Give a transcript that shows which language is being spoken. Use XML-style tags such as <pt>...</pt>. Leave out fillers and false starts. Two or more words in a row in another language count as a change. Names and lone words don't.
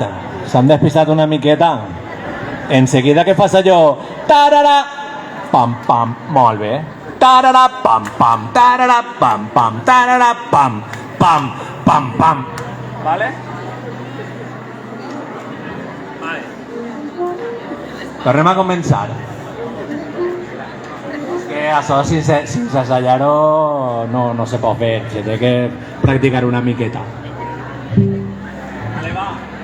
<ca>S'han despistat una miqueta. Enseguida que fas allò... Tarara! Pam, pam. Molt bé. Tarara, pam, pam. Tarara, pam, pam. Tarara, pam. Pam, pam, pam. Vale? Vale. Tornem a començar. És que això sense assallar-ho no se pot fer. Se té que practicar una miqueta. Vale, va.</ca>